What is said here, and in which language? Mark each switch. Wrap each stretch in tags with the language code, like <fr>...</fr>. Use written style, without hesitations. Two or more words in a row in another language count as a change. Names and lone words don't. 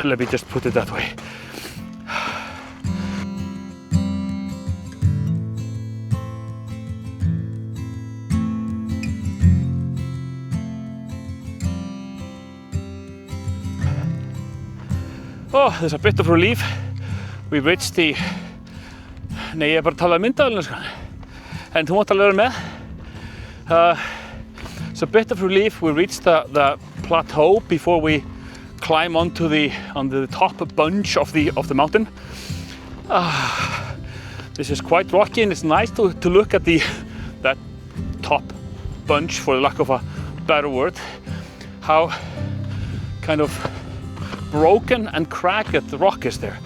<en>Let me just put it that way. Oh, there's a bit of relief. We've reached the...</en> <is>Nei, ég bara tala myndaðalina sko. En þú mátt alveg vera með.</is> <en>It's a bit of relief. We reached the plateau before we climb onto the top bunch of the mountain. This is quite rocky, and it's nice to look at that top bunch, for lack of a better word, how kind of broken and cracked the rock is there.</en>